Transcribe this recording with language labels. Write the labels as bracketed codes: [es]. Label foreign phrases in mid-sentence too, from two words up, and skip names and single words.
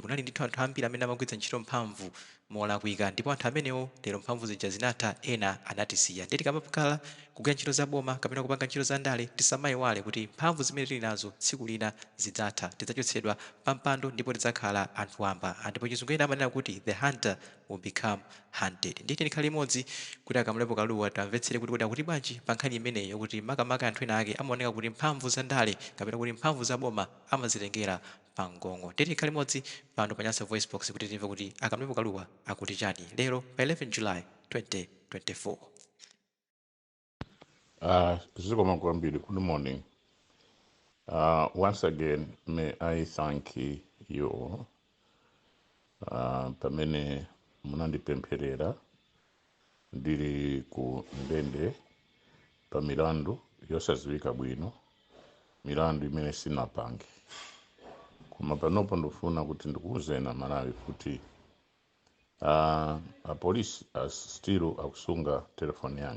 [ny] Kunali ndithu anthu ambiri amene amagwiritsa ntchito mphamvu molakwika, ndipo anthu amenewo lero mphamvu zija zinatha, ena anatisiya. Ndiye tikamapakhala kugwira ntchito za boma kapena kupanga ntchito za ndale tisamayiwale kuti mphamvu zimene tili nazo tsiku lina zidzatha, tidzachotsedwa pa mpando ndipo tidzakhala anthu wamba. Ndipo chizungu ena amanena kuti [en] the hunter will become hunted. [ny] Ndiye tikhale limodzi kuti Kamlepo Kalua tamvetsere kuti akuti bwanji pa nkhani imeneyo, kuti makamaka anthu ena ake amaoneka kuti mphamvu za ndale kapena kuti mphamvu za boma amazitengera pangongo. Ndiye tikhale limodzi pano pa Nyasa VoiceBox kuti timve kuti Kamlepo Kalua akuti chani lero pa 11 July 2024. Zikoma kwambiri. [en] Good morning. Once again, may I thank you all. [ny] Pamene munandipempherera ndili ku ndende pa milandu yosadziwika bwino, milandu imene sinapange. Koma panopo ndifuna kuti ndikuwuzeni Malawi kuti apolisi still akusunga telefoni yanga.